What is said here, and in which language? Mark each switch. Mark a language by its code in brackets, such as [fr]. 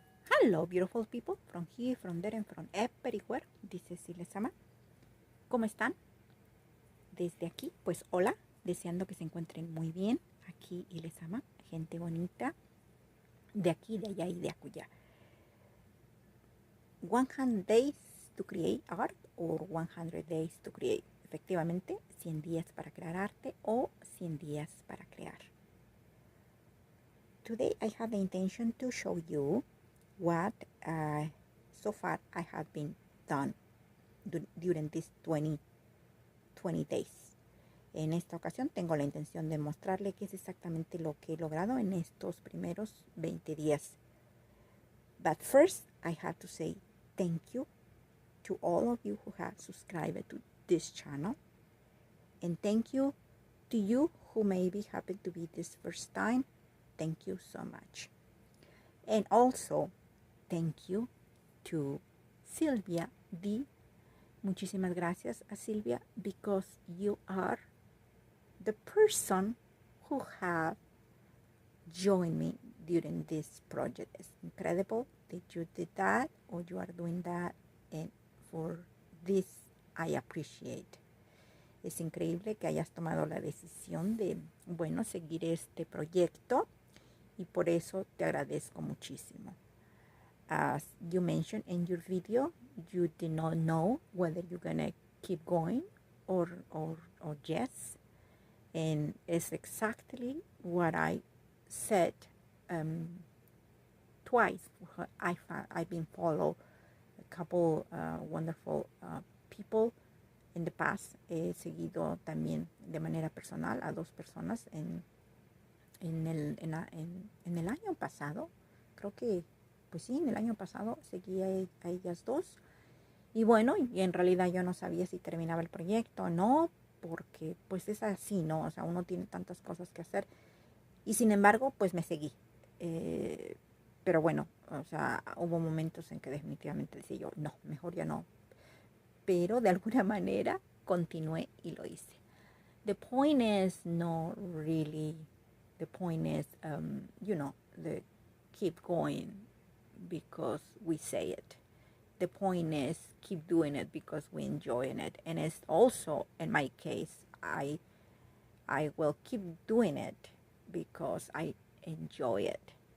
[en] Hello, beautiful people, from here, from there, and from everywhere. This is yLezamaart. [es] ¿Cómo están? Desde aquí, pues hola, deseando que se encuentren muy bien. Aquí yLezamaart, gente bonita, de aquí, de allá y de acullá. [en] 100 days to create art or 100 days to create. [es] Efectivamente, 100 días para crear arte o 100 días para crear. [en] Today I have the intention to show you what so far I have been done during these 20 days. [es] En esta ocasión tengo la intención de mostrarle qué es exactamente lo que he logrado en estos primeros 20 días. [en] But first I have to say thank you to all of you who have subscribed to this channel, and thank you to you who maybe happen to be this first time. Thank you so much. And also thank you to Silvia D. [es] Muchísimas gracias a Silvia, [en] because you are the person who have joined me during this project. It's incredible that you did that, or you are doing that, and for this I appreciate. [es] Es increíble que hayas tomado la decisión de, bueno, seguir este proyecto, y por eso te agradezco muchísimo. [en] As you mentioned in your video, you did not know whether you're gonna keep going or yes, and it's exactly what I said twice. I've been following a couple wonderful people in the past. [es] He seguido también de manera personal a dos personas en el año pasado. Creo que, pues sí, en el año pasado seguí a ellas dos. Y bueno, y en realidad yo no sabía si terminaba el proyecto o no, porque pues es así, ¿no? O sea, uno tiene tantas cosas que hacer. Y sin embargo, pues me seguí. Pero bueno, o sea, hubo momentos en que definitivamente decía yo, no, mejor ya no. Pero de alguna manera continué y lo hice. [en] The point is not really, the point is, the keep going because we say it. The point is keep doing it because we enjoying it. And it's also, in my case, I will keep doing it because I enjoy it.